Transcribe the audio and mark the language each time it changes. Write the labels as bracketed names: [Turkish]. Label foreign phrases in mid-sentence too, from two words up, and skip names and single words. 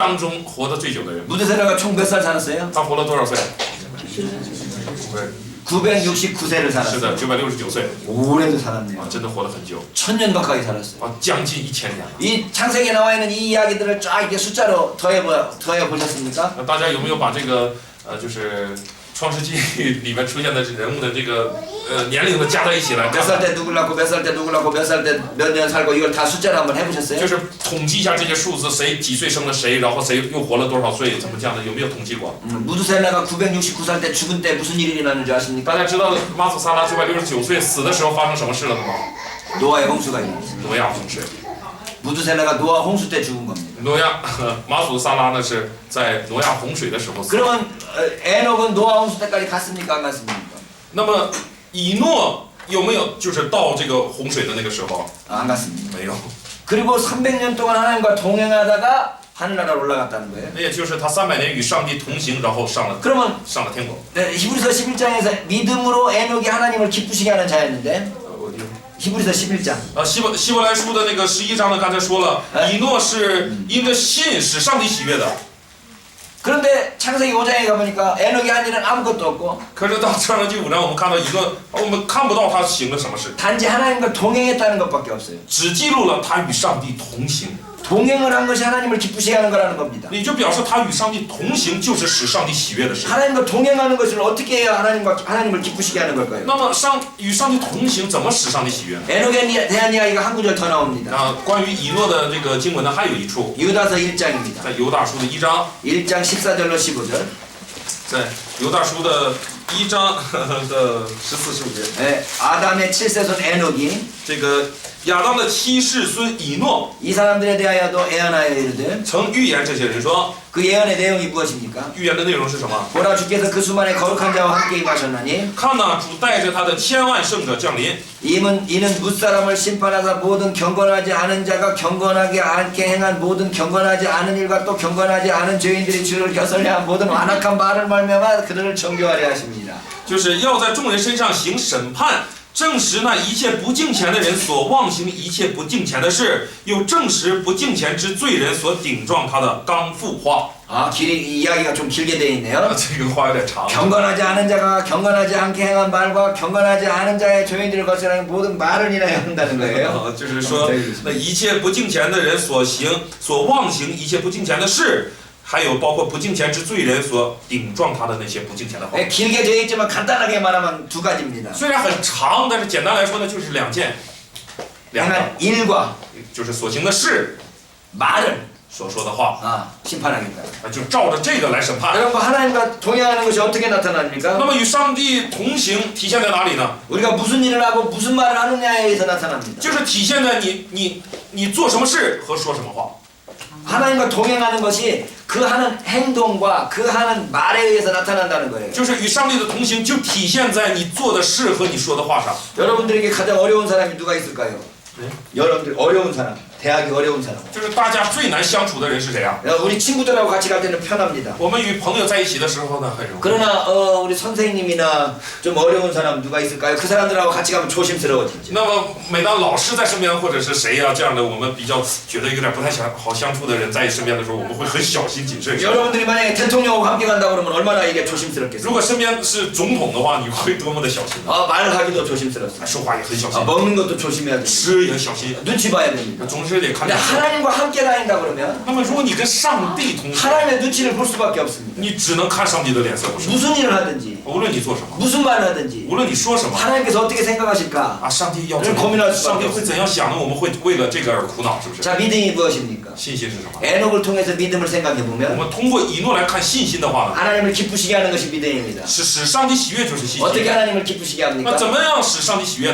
[Chinese] 当中活得最久的人。 [Korean] 무드셀라가 총 몇 살 살았어요? [Chinese] 他活了多少岁？ [Korean] 969세를 [Chinese] 是 [Korean] 살았어요. [Chinese] 的，969岁 [Korean] 오래도 살았네요. [Chinese] 啊，真的活得很久 [Korean] 1000년 가까이 살았어요. [Chinese] 啊，将近1000年了。 [Korean] 이 창세기에 나와 있는 이 이야기들을 쫙 이렇게 숫자로 더해 보셨습니까? [Chinese] 大家有没有把这个就是创世纪里面出现的人物的这个年龄都加在一起来？ [Korean] 몇 살 때 누굴 낳고 몇 살 때 누굴 낳고 몇 살 때 몇 년 살고 이걸 다 숫자로 한번 해보셨어요? [Chinese] 就是统计一下这些数字，谁几岁生了谁，然后谁又活了多少岁，怎么这样的？有没有统计过？ [Korean] 무드셀라가 969살 때 죽은 때 무슨 일이 일어나는 줄 아십니까? [Chinese] 大家知道马祖萨拉969岁死的时候发生什么事了吗？ [Korean] 노아의 홍수가 일어났어요. [Chinese] 挪亚洪水。 [Korean] 무드셀라가 노아 홍수 때 죽은 겁니다. [Chinese] 挪亚马祖萨拉呢是在挪亚洪水的时候死。 [Korean] 그러면 에녹은 노아 홍수 때까지 갔습니까? 안 갔습니까? [Chinese] 那么以诺有没有就是到这个洪水的那个时候？ [Korean] 안 갔습니다. [Chinese] 没有。 [Korean] 그리고 300년 동안 하나님과 동행하다가 하늘나라로 올라갔다는 거예요. [Chinese] 那也就是他300年与上帝同行，然后上了 [Korean] 그러면 [Chinese] 天国。 [Korean] 히브리서 11장에서 믿음으로 에녹이 하나님을 기쁘시게 하는 자였는데 히브리서 11장 [Chinese] 希伯来书的那个11章呢，刚才说了，以诺是因着信使上帝喜悦的。 [Korean] 그런데 창세기 5장에 가보니까 에녹이 한 일은 아무것도 없고 [Chinese] 可是到创世纪5章，我们看到以诺，我们看不到他行了什么事， [Korean] 단지 하나님과 동행했다는 것밖에 없어요. [Chinese] 只记录了他与上帝同行。 [Korean] 동행을 한 것이 하나님을 기쁘시게 하는 거라는 겁니다. [Chinese] 你就表示他与上帝同行，就是使上帝喜悦的事。 [Korean] 하나님과 동행하는 것을 어떻게 해야 하나님을 기쁘시게 하는 걸까요? [Chinese] 那么与上帝同行，怎么使上帝喜悦呢？ [Korean] 에녹에 대한 이야기가 한 구절 더 나옵니다. [Chinese] 关于以诺的这个经文呢，还有一处， [Korean] 유다서 1장입니다. [Chinese] 在犹大书的1章， [Korean] 1장 14절로 15절. [Chinese] 在犹大书的1章的14、15节， [Korean] 네, 아담의 7세손 에녹이 [Chinese] 这个亚当的7世孙以诺 [Korean] 이 사람들에 대하여도 예언하여 이르되 [Chinese] 曾预言这些人说， [Korean] 그 예언의 내용이 무엇입니까? [Chinese] 预言的内容是什么？ [Korean] 보라 주께서 그 수만의 거룩한 자와 함께 임하셨나니 [Chinese] 看呐，主带着他的千万圣者降临， [Korean] 이는 무사람을 심판하사 모든 경건하지 않은 자가 경건하게 않게 행한 모든 경건하지 않은 일과 또 경건하지 않은 죄인들이 주를 겨설려한 모든 완악한 말을 말미암아 그들을 정죄하려 하십니다. [Chinese] 就是要在众人身上行审判。 证实那一切不敬虔的人所妄行一切不敬虔的事，又证实不敬虔之罪人所顶撞他的刚愎话。 [Korean] 이 이야기가 좀 길게 되어 있네요. [Chinese] 这个话有点长。 [Korean] 경건하지 않은 자가 경건하지 않게 행한 말과 경건하지 않은 자의 죄인들을 거스르는 모든 말을 인하여 한다는 거예요. [Chinese] 就是说，那一切不敬虔的人所妄行一切不敬虔的事。还有包括不敬虔之罪人所顶撞他的那些不敬虔的话。 [Korean] 길게 되어 있지만 간단하게 말하면 두 가지입니다. [Chinese] 虽然很长，但是简单来说呢，就是两个， [Korean] 행한 일과 [Chinese] 就是所行的事， [Korean] 말을 [Chinese] 所说的话， [Korean] 심판하겠다. [Chinese] 就照着这个来审判。 [Korean] 여러분 하나님과 동행하는 것이 어떻게 나타납니까? [Chinese] 那么与上帝同行体现在哪里呢？ [Korean] 우리가 무슨 일을 하고 무슨 말을 하느냐에 의해서 나타납니다. [Chinese] 就是体现在你做什么事和说什么话。 [Korean] 하나님과 동행하는 것이 그 하는 행동과 그 하는 말에 의해서 나타난다는 거예요. [Chinese] 就是与上帝的同行，就体现在你做的事和你说的话上。 [Korean] 여러분들에게 가장 어려운 사람이 누가 있을까요? 네? 여러분들 어려운 사람, 대학이 어려운 사람. [Chinese] 就是大家最难相处的人是谁啊？ [Korean] 우리 친구들하고 같이 갈 때는 편합니다. [Chinese] 我们与朋友在一起的时候呢，很容易。 [Korean] 그러나 우리 선생님이나 좀 어려운 사람 누가 있을까요? 그 사람들하고 같이 가면 조심스러워지죠. [Chinese] 那么每当老师在身边，或者是谁呀、这样的我们比较觉得有点不太好相处的人在身边的时候，我们会很小心谨慎。 [Korean] 여러분들이 만약에 대통령하고 함께 간다고 그러면 얼마나 이게 조심스럽겠어요? [Chinese] 如果身边是总统的话，你会多么的小心？ [Korean] 말을 하기도 조심스럽습니다. [Chinese] 说话也很小心， [Korean] 먹는 것도 조심해야 됩니다. [Chinese] 吃也小心， [Korean] 눈치 봐야 됩니다. [Chinese] 总是得看 [Korean] 근데 [Chinese] 着。 [Korean] 하나님과 함께 다닌다 그러면 [Chinese] 那么如果你跟上帝同行， [Korean] 하나님의 눈치를 볼 수밖에 없습니다. [Chinese] 你只能看上帝的脸色，不是？ [Korean] 무슨 일을 하든지 [Chinese] 无论你做什么， [Korean] 무슨 말을 하든지 [Chinese] 无论你说什么， [Korean] 하나님께서 어떻게 생각하실까? [Chinese] 啊，上帝要怎 [Korean] 고민할 [Chinese] 么？ [Korean] 수밖에 [Chinese] 上帝会怎样想呢？我们会为了这个而苦恼，是不是？ [Korean] 자, 믿음이 무엇입니까? [Chinese] 信心是什么？ [Korean] 에녹을 통해서 믿음을 생각해 [Chinese] 我 [Korean] 보면 [Chinese] 们通过以诺来看信心的话呢， [Korean] 하나님을 기쁘시게 하는 것이 믿음입니다. [Chinese] 是使上帝喜悦就是信 [Korean] 어떻게 [Chinese] 心。 [Korean] 하나님을 기쁘시게 [Chinese] 那 [Korean] 합니까? [Chinese] 怎么样使上帝喜悦呢？